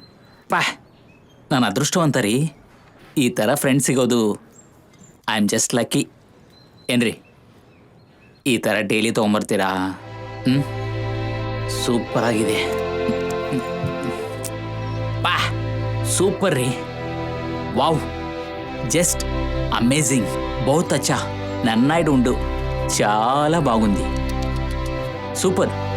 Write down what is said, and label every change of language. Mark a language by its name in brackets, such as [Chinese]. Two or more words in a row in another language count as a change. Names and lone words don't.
[Kannada] ನಾನು ಅದೃಷ್ಟವಂತ ರೀ, ಈ ಥರ ಫ್ರೆಂಡ್ ಸಿಗೋದು. [English] I am just lucky. [Kannada] ಏನ್ರಿ ಈ ಥರ ಡೈಲಿ ತೊಗೊಂಬರ್ತೀರಾ? ಸೂಪರ್ ಆಗಿದೆ. ಸೂಪರ್ ರೀ. [English] Wow just amazing. [Hindi] बहुत अच्छा. [Telugu] నన్నైడ్ ఉండు. చాలా బాగుంది. సూపర్.